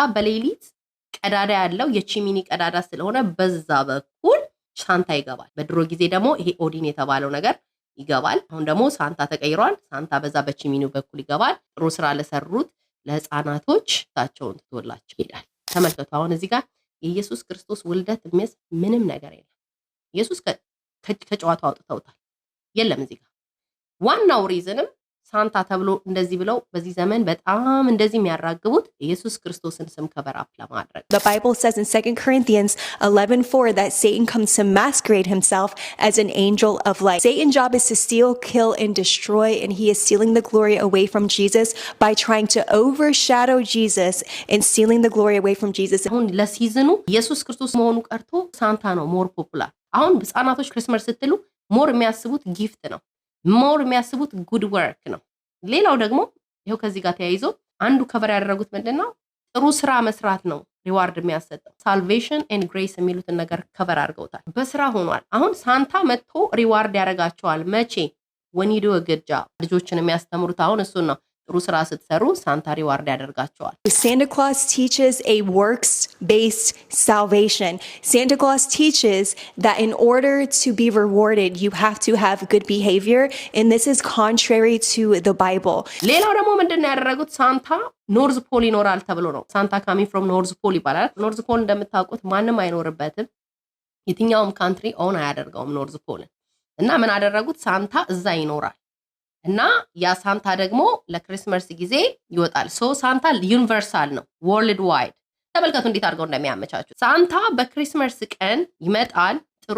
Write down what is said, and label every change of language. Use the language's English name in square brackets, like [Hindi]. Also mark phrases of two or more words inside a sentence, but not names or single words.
[Amharic] በዛ በሌሊት ቀዳዳ ያለው የቺሚኒ ቀዳዳ ስለሆነ በዛ በኩል ሳንታ ይገባል። በድሮ ጊዜ ደግሞ ይሄ ኦዲን የተባለው ነገር ይገባል። አሁን ደግሞ ሳንታ ተቀይሯል። ሳንታ በዛ በቺሚኒው በኩል ይገባል። ጥሩ ስራ ለሰሩት ለህፃናቶች ታቸውን ትቶላቸው ይሄዳል። ተመልከቱ። አሁን እዚህ ጋር የኢየሱስ ክርስቶስ ውልደት የሚያስ ምንም ነገር የለም። ኢየሱስ ከጨዋታው አውጥተውታል። የለም እዚህ ጋር ዋናው ሪዝንም ሳንታ ተብሎ እንደዚህ ብለው በዚህ ዘመን በጣም እንደዚህ የሚያራግቡት ኢየሱስ ክርስቶስን ስም [English] cover up [Amharic] ለማድረግ። [English] The Bible says in 2 Corinthians 11:4 that Satan comes to masquerade himself as an angel of light. Satan's job is to steal, kill, and destroy, and he is stealing the glory away from Jesus by trying to overshadow Jesus and stealing the glory away from Jesus. [Amharic] አሁን ለሲዝኑ ኢየሱስ ክርስቶስ መሆኑ ቀርቶ ሳንታ ነው [English] more popular። [Amharic] አሁን ህፃናቶች ክሪስማስ ስትሉ ሞር የሚያስቡት ጊፍት ነው። ሞር የሚያስቡት [English] good work [Amharic] ነው። ሌላው ደግሞ ይሄው ከዚህ ጋር ተያይዞ አንዱ ከቨር ያደረጉት ምንድነው? ጥሩ ስራ መስራት ነው ሪዋርድ የሚያሰጠው። [English] salvation and grace [Amharic] የሚሉትን ነገር ከቨር አድርገውታል። በስራ ሆኗል። አሁን ሳንታ መጥቶ ሪዋርድ ያደርጋቸዋል። መቼ? [English] when you do a good job። [Amharic] ልጆችን የሚያስተምሩት አሁን እሱን ነው። ጥሩ ስራ ስትሰሩ ሳንታ ሪዋርድ ያደርጋቸዋል። [English] Santa Claus teaches a works-based salvation. Santa Claus teaches that in order to be rewarded, you have to have good behavior, and this is contrary to the Bible. [Amharic] ሌላው ደግሞ ምንድነው ያደረጉት? ሳንታ ኖርዝ ፖል ይኖራል ተብሎ ነው። ሳንታ [English] coming from [Amharic] ኖርዝ ፖል ይባላል። ኖርዝ ፖል እንደምታውቁት ማንም አይኖርበትም። የትኛውም [English] country own [Amharic] አያደርገውም ኖርዝ ፖልን እና ምን አደረጉት? ሳንታ እዛ ይኖራል እና ያ ሳንታ ደግሞ ለክሪስማስ ጊዜ ይወጣል። ሶ ሳንታ ዩኒቨርሳል ነው፣ [English] world wide። [Amharic] ተመልከቱ እንዴት አድርገው እንደሚያመቻቹ። ሳንታ በክሪስማስ ቀን ይመጣል። ጥሩ